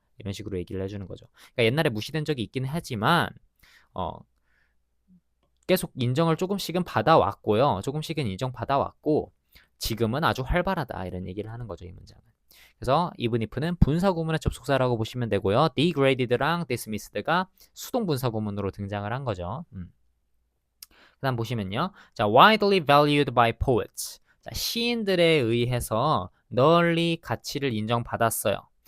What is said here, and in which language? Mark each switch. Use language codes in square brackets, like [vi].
[ko] 이런 식으로 얘기를 해주는 거죠. 그러니까 옛날에 무시된 적이 있긴 하지만 어, 계속 인정을 조금씩은 받아왔고요. 조금씩은 인정받아왔고 지금은 아주 활발하다 이런 얘기를 하는 거죠. 이 문장은. 그래서 even if는 분사구문의 접속사라고 보시면 되고요. degraded랑 dismissed가 수동분사구문으로 등장을 한 거죠. 그 다음 보시면요. [en] 자, widely valued by poets. [ko] 자, 시인들에 의해서 널리 가치를 인정받았어요.